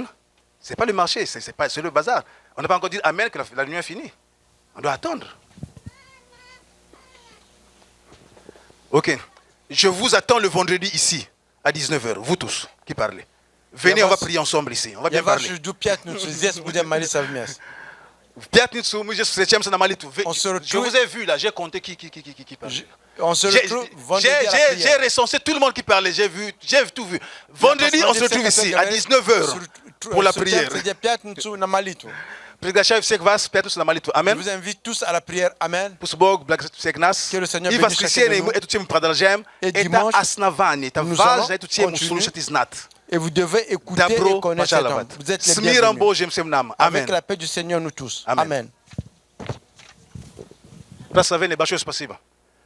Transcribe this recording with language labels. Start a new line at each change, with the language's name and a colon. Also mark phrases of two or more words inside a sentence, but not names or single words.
French: C'est pas le marché. C'est le bazar. On n'a pas encore dit amen que la réunion est finie. On doit attendre. Ok. Je vous attends le vendredi ici, à 19h. Vous tous qui parlez. Venez, on va prier ensemble ici. On va bien
Russian: Я вас
French: parler.
Russian: жду пятницу. Здесь будем молиться вместе. Пятницу, мы же встречаемся на молитву.
French: On se Je retrouve- vous ai vu là, j'ai compté qui parle. On se J'ai retrouve vendredi à la j'ai prière. recensé tout le monde qui parlait. J'ai tout vu. Vendredi, on se retrouve ici, à 19h, pour la prière.
Russian: C'est пятницу на молитву. Приглашаю всех вас в пятницу на молитву.
French: Je Amen. vous invite tous à la prière. Amen.
Russian: Пусть Бог благословит всех нас.
French: Que le Seigneur
Russian: И в
French: bénisse
Russian: воскресенье
French: chacun de
Russian: мы
French: nous.
Russian: эту тему продолжаем.
French: Et
Russian: Это
French: dimanche,
Russian: основание, это
French: nous
Russian: важно,
French: allons
Russian: эту тему
French: continuer.
Russian: слушать и знать.
French: Et vous devez écouter et
Russian: Добро
French: connaître cet homme.
Russian: пожаловать.
French: Vous êtes les
Russian: С миром
French: bienvenus.
Russian: Божьим всем нам. Аминь.
French: Avec la paix du Seigneur, nous tous. Amen. Amen.
Russian: Благословение, большое спасибо.